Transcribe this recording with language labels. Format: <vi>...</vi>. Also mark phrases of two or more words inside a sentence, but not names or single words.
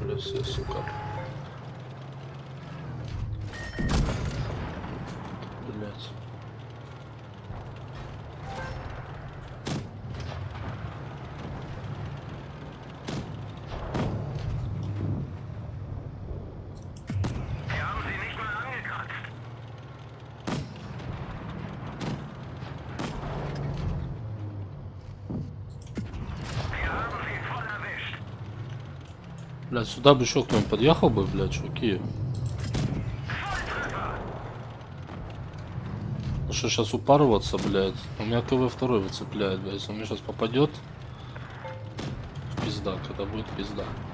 <ru>все, сука. Блять.</ru> <de>Wir haben sie nicht mal angekratzt. Wir haben sie voll erwischt.</de> <ru>Блять, сюда бы еще кто-нибудь подъехал бы, блять, чуваки. Ну что, сейчас упарываться, блядь. У меня КВ-2 выцепляет, блядь. Если он мне сейчас попадет, пизда, когда будет пизда.</ru>